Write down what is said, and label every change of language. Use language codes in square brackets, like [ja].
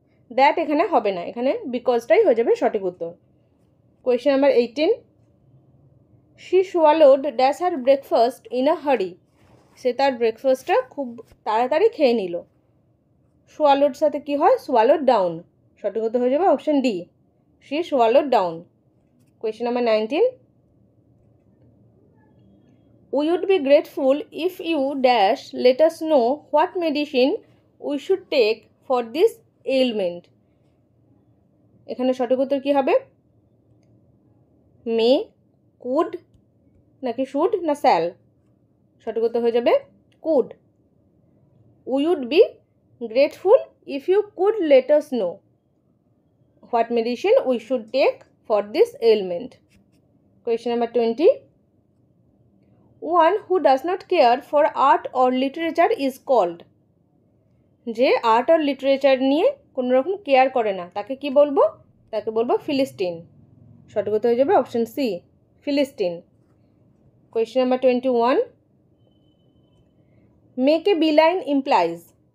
[en] that [bn] এখানে হবে না, এখানে বিকজটাই হয়ে যাবে সঠিক উত্তর। [en] Question number 18, she swallowed dash her breakfast in a hurry. [bn] সে তার ব্রেকফাস্টটা খুব তাড়াতাড়ি খেয়ে নিল। সোয়ালোড সাথে কি হয়? [en] Swallowed down. [bn] সঠিক উত্তর হয়ে যাবে option D, [en] She swallowed down. Question number 19, we would be grateful if you dash let us know what medicine we should take for this ailment. [bn] এখানে সঠিক উত্তর কি হবে? মে, কুড নাকি শুড না স্যাল? সঠিক উত্তর হয়ে যাবে [en] Could. we would be grateful if you could let us know what medicine we should take for this ailment. Question number 20, one who does not care for art or literature is called. [bn] যে art আর literature নিয়ে কোনো রকম care করে না তাকে কি বলবো? তাকে বলবো ফিলিস্টিন। সঠিক উত্তর হয়ে যাবে option C, ফিলিস্টিন। [en] Question number 21, make a beeline implies.